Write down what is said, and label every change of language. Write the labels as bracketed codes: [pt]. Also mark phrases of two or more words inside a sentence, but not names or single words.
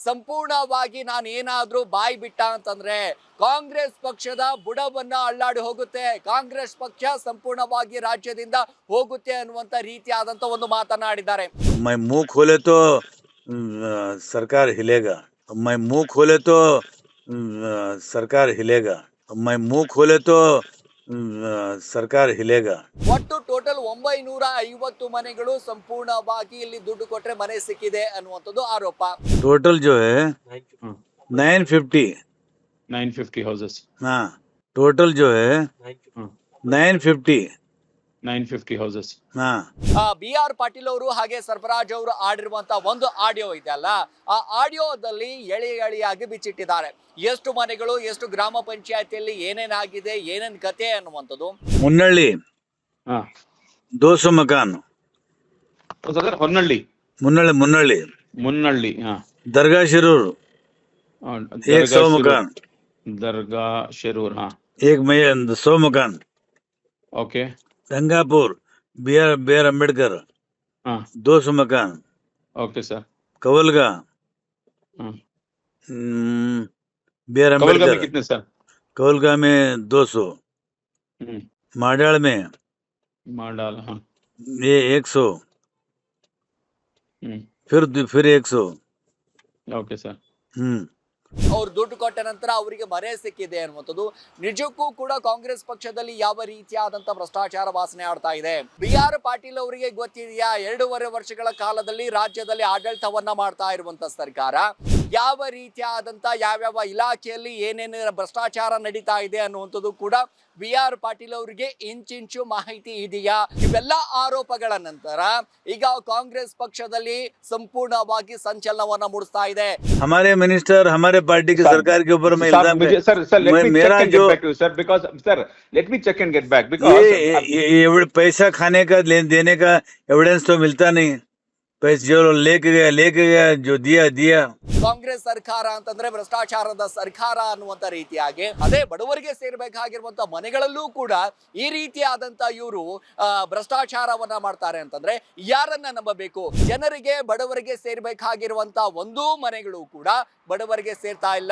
[kn] ಸಂಪೂರ್ಣವಾಗಿ ನಾನು ಏನಾದ್ರೂ ಬಾಯಿ ಬಿಟ್ಟ ಅಂತಂದ್ರೆ ಕಾಂಗ್ರೆಸ್ ಪಕ್ಷದ ಬುಡವನ್ನ ಅಳ್ಳಾಡಿ ಹೋಗುತ್ತೆ, ಕಾಂಗ್ರೆಸ್ ಪಕ್ಷ ಸಂಪೂರ್ಣವಾಗಿ ರಾಜ್ಯದಿಂದ ಹೋಗುತ್ತೆ ಅನ್ನುವಂತ ರೀತಿಯಾದಂತ ಒಂದು ಮಾತನಾಡಿದ್ದಾರೆ. [hi] मैं मुंह खोले तो सरकार हिलेगा, मैं मुंह खोले तो सरकार हिलेगा, मैं मुंह खोले तो सरकार हिलेगा. [kn] ಒಟ್ಟು ಟೋಟಲ್ 950 ಮನೆಗಳು ಸಂಪೂರ್ಣವಾಗಿ ಇಲ್ಲಿ ದುಡ್ಡು ಕೊಟ್ರೆ ಮನೆ ಸಿಕ್ಕಿದೆ ಅನ್ನುವಂಥದ್ದು ಆರೋಪ. [hi] टोटल जो है 950 [en] houses. [hi] हाँ, टोटल जो है 950 [en] houses. [hi] हाँ. [kn] BR ಪಾಟೀಲ್ ಅವರು ಹಾಗೆ ಸರ್ಫರಾಜ್ ಅವರು ಆಡಿರುವಂತ ಒಂದು ಆಡಿಯೋ ಇದೆ ಅಲ್ಲ, ಆ ಆಡಿಯೋದಲ್ಲಿ ಎಳೆಯಾಗಿ ಬಿಚ್ಚಿಟ್ಟಿದ್ದಾರೆ. ಎಷ್ಟು ಮನೆಗಳು, ಎಷ್ಟು ಗ್ರಾಮ ಪಂಚಾಯತಿಯಲ್ಲಿ ಏನೇನಾಗಿದೆ, ಏನೇನ್ ಕತೆ ಅನ್ನುವಂಥದ್ದು. [hi] ಮುನ್ನಳ್ಳಿ 200 मकान, ಹೊನ್ನಳ್ಳಿ मुन्नಳ್ಳಿ दरगाह शिरूर 100 मकान, दरगाह शिरूर 100 मकान. ओके. गंगापुर BR अम्बेडकर 200 मकान. ओके सर. कवलगा BR कवलगा में अम्बेडकर, कितने सर? कवलगा में 200, माडाल में माडाल ये 100, फिर 100. ओके सर. [kn] ಅವ್ರು ದುಡ್ಡು ಕೊಟ್ಟ ನಂತರ ಅವರಿಗೆ ಮನೆ ಸಿಕ್ಕಿದೆ ಅನ್ನುವಂಥದ್ದು. ನಿಜಕ್ಕೂ ಕೂಡ ಕಾಂಗ್ರೆಸ್ ಪಕ್ಷದಲ್ಲಿ ಯಾವ ರೀತಿಯಾದಂತ ಭ್ರಷ್ಟಾಚಾರ ವಾಸನೆ ಆಡ್ತಾ ಇದೆ. BR ಪಾಟೀಲ್ ಅವರಿಗೆ ಗೊತ್ತಿದೆಯಾ, 2.5 ವರ್ಷಗಳ ಕಾಲದಲ್ಲಿ ರಾಜ್ಯದಲ್ಲಿ ಆಡಳಿತವನ್ನ ಮಾಡ್ತಾ ಇರುವಂತ ಸರ್ಕಾರ ಯಾವ ರೀತಿಯಾದಂತ ಯಾವ್ಯಾವ ಇಲಾಖೆಯಲ್ಲಿ ಏನೇನು ಭ್ರಷ್ಟಾಚಾರ ನಡೀತಾ ಇದೆ ಅನ್ನುವಂಥದ್ದು ಕೂಡ BR ಪಾಟೀಲ್ ಅವರಿಗೆ ಇಂಚಿಂಚು ಮಾಹಿತಿ ಇದೆಯಾ? ಇವೆಲ್ಲ ಆರೋಪಗಳ ನಂತರ ಈಗ ಕಾಂಗ್ರೆಸ್ ಪಕ್ಷದಲ್ಲಿ ಸಂಪೂರ್ಣವಾಗಿ ಸಂಚಲನವನ್ನ ಮೂಡಿಸ್ತಾ ಇದೆ. [hi] हमारे मिनिस्टर हमारे पार्टी की सरकार के ऊपर में इल्जाम है. मेरा जो [en] let me check and get back because [hi] ये पैसा खाने का देने का एविडेंस तो मिलता नहीं. पैसे जो लेके गया जो दिया. [kn] ಕಾಂಗ್ರೆಸ್ ಸರ್ಕಾರ ಅಂತಂದ್ರೆ ಭ್ರಷ್ಟಾಚಾರದ ಸರ್ಕಾರ ಅನ್ನುವಂತ ರೀತಿಯಾಗಿ ಅದೇ ಬಡವರಿಗೆ ಸೇರ್ಬೇಕಾಗಿರುವಂತ ಮನೆಗಳಲ್ಲೂ ಕೂಡ ಈ ರೀತಿಯಾದಂತ ಇವರು ಭ್ರಷ್ಟಾಚಾರವನ್ನ ಮಾಡ್ತಾರೆ ಅಂತಂದ್ರೆ ಯಾರನ್ನ ನಂಬಬೇಕು? ಜನರಿಗೆ ಬಡವರಿಗೆ ಸೇರ್ಬೇಕಾಗಿರುವಂತ ಒಂದೂ ಮನೆಗಳು ಕೂಡ ಬಡವರಿಗೆ ಸೇರ್ತಾ ಇಲ್ಲ.